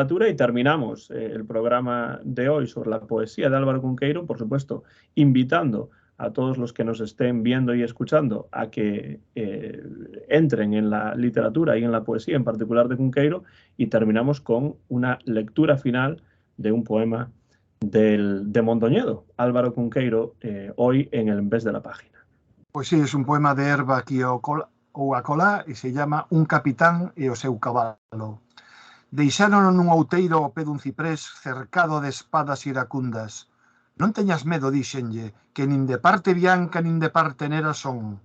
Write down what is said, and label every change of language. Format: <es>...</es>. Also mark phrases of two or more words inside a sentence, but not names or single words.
<es>Y terminamos el programa de hoy sobre la poesía de Álvaro Cunqueiro, por supuesto, invitando a todos los que nos estén viendo y escuchando a que entren en la literatura y en la poesía, en particular de Cunqueiro, y terminamos con una lectura final de un poema de Mondoñedo, Álvaro Cunqueiro, hoy en el En Vez de la Página. Pues sí, es un poema de Herba aquí ou acolá e se llama Un capitán e o seu cabalo.</es> <gl>Deixárono nun outeiro ao pé dun ciprés cercado de espadas iracundas. Non teñas medo, díxenlle, que nin de parte bianca nin de parte negra son.</gl>